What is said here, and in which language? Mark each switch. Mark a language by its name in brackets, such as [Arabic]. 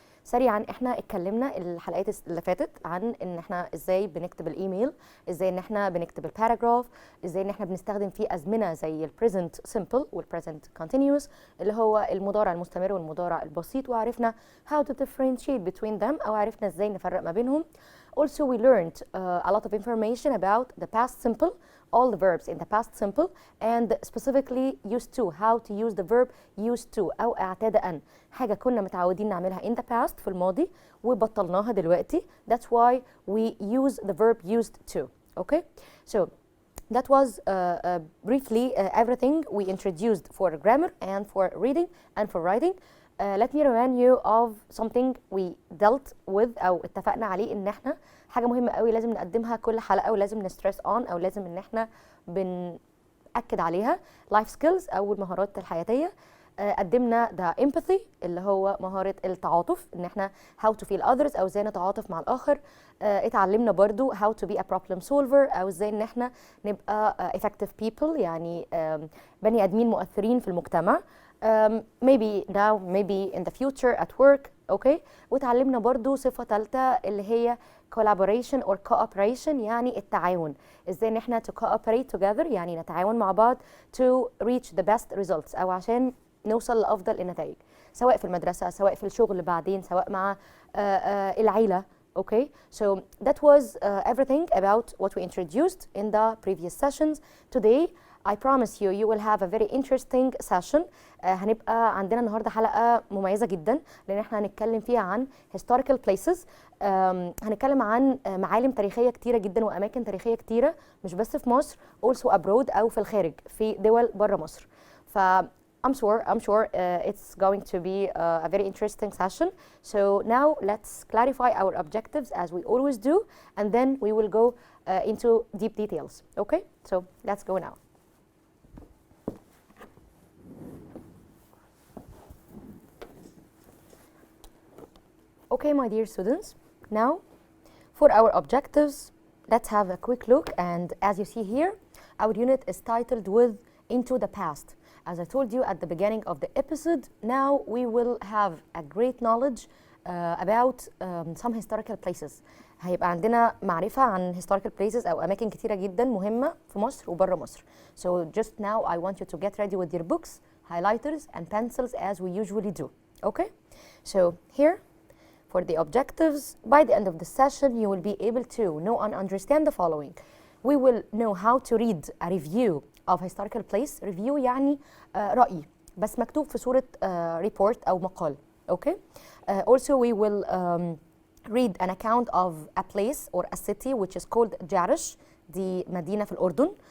[Arabic] سريعا احنا اتكلمنا الحلقات اللي فاتت عن ان احنا ازاي بنكتب الايميل، ازاي ان احنا بنكتب الباراجراف، ازاي ان احنا بنستخدم فيه ازمنه زي البريزنت سمبل والبريزنت كونتينيوس اللي هو المضارع المستمر والمضارع البسيط، وعرفنا [English] how to differentiate between them [Arabic] او عرفنا ازاي نفرق ما بينهم. [English] Also we learned a lot of information about the past simple, all the verbs in the past simple, and specifically used to, how to use the verb used to [Arabic] أو اعتاد أن، حاجة كنا متعودين نعملها [English] in the past [Arabic] في الماضي وبطلناها دلوقتي. [English] That's why we use the verb used to. Okay, so that was briefly everything we introduced for grammar and for reading and for writing. Let me remind you of something we dealt with [Arabic] أو اتفقنا عليه إن احنا حاجة مهمة قوي لازم نقدمها كل حلقة ولازم نسترس on أو لازم إن احنا بنأكد عليها life skills أو المهارات الحياتية. قدمنا the empathy اللي هو مهارة التعاطف، إن احنا [English] how to feel others [Arabic] أو ازاي نتعاطف مع الآخر. اتعلمنا برضو [English] how to be a problem solver [Arabic] أو ازاي إن احنا نبقى effective people، يعني بني آدمين مؤثرين في المجتمع. [English] Maybe now, maybe in the future at work. okay. [Arabic] وتعلمنا برضو صفة ثالثة اللي هي collaboration or cooperation، يعني التعاون، ازاي ان احنا [English] to cooperate together [Arabic] يعني نتعاون مع بعض [English] to reach the best results [Arabic] او عشان نوصل لأفضل النتائج، سواء في المدرسة سواء في الشغل بعدين سواء مع العيلة. [English] Okay, so that was everything about what we introduced in the previous sessions. Today I promise you you will have a very interesting session. [Arabic] هنبقى عندنا النهارده حلقة مميزة جدا لأن احنا هنتكلم فيها عن historical places. هنتكلم عن معالم تاريخية كتيرة جدا وأماكن تاريخية كتيرة مش بس في مصر، [English] also abroad [Arabic] أو في الخارج في دول بره مصر. [English] ف I'm sure it's going to be a very interesting session. So now let's clarify our objectives as we always do, and then we will go into deep details. Okay? So let's go now. Okay, my dear students, now for our objectives, let's have a quick look. And as you see here, our unit is titled with Into the Past. As I told you at the beginning of the episode, now we will have a great knowledge about some historical places. [Arabic] هيبقى عندنا معرفة عن historical places أو أماكن كتيرة جدا مهمة في مصر وبره مصر. [English] So just now I want you to get ready with your books, highlighters and pencils as we usually do. Okay? So here, for the objectives, by the end of the session you will be able to know and understand the following. We will know how to read a review of historical place. [Arabic] review يعني رأي بس مكتوب في صورة report أو مقال. [English] Okay? Also we will read an account of a place or a city which is called جعرش، [Arabic] دي مدينة في الأردن.